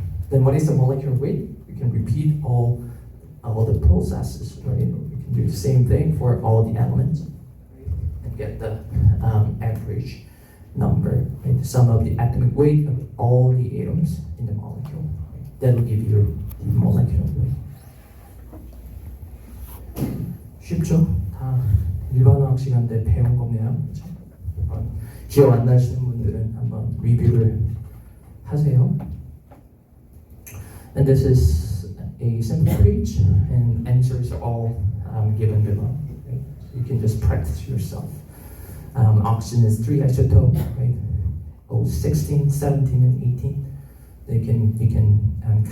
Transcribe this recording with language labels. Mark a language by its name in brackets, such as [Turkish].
[English] Then what is the molecular weight? You can repeat all the processes, right? You can do the same thing for all the elements, right? And get the average number, right? The sum of the atomic weight of all the atoms in the molecule. Right? That will give you the molecular weight. [Korean] 쉽죠? 다 일반화학 시간 때 배운 겁니다. 기억 안 나시는 분들은 한번 리뷰를 하세요. [English] And this is a simple page, and answers are all given below. Right? So you can just practice yourself. Oxygen is 3 isotopes, right? 16, 17, and 18. You can